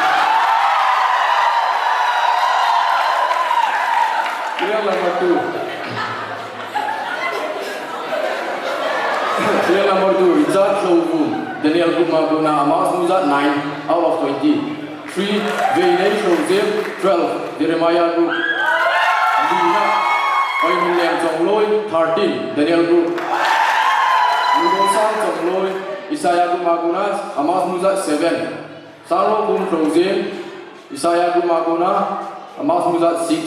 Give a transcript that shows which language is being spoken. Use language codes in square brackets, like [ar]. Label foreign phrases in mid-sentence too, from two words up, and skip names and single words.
[en] Serial number 2 Serial number 2 Richard Showroom Daniel Group Maguna Amos Muzat 9 out of 20. 3 Veynay Showzim 12 Jeremiah Group. Lina Oimiliam Jongloi 13 Daniel Group. Mudosang Jongloi Isaiah Group Maguna Amos Muzat 7. Saro Gum Showzim Isaiah Group Maguna Amos Muzat 6.